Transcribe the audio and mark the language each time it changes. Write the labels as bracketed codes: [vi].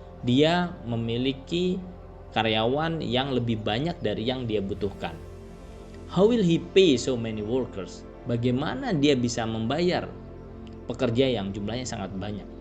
[id] Dia memiliki karyawan yang lebih banyak dari yang dia butuhkan. [en] How will he pay so many workers? [id] Bagaimana dia bisa membayar pekerja yang jumlahnya sangat banyak?